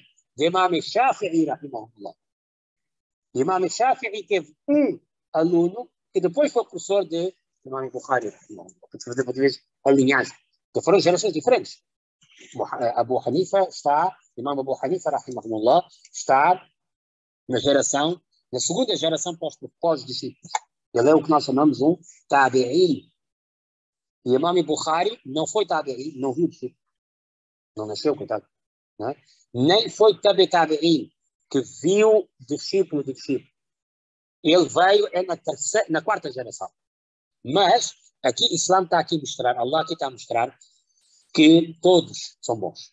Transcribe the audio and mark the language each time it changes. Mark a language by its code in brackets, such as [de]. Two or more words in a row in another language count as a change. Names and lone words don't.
[pt] De Imam Shafi'i, rahimahullah. Imam Shafi'i teve um aluno que depois foi professor de Imam Bukhari, rahimahullah. Porque a linhagem, que foram gerações diferentes. Abu Hanifa Imam Abu Hanifa, rahimahullah, está na segunda geração pós-discípulos. Ele é o que nós chamamos um tabi'i. E Imam Bukhari não foi tabi'i, não viu discípulo. Não nasceu, coitado. Não é? Nem foi tabi'in, que viu discípulo de discípulo. Ele veio na 4ª geração. Mas, aqui, Islã está aqui a mostrar, Allah aqui está a mostrar que todos são bons.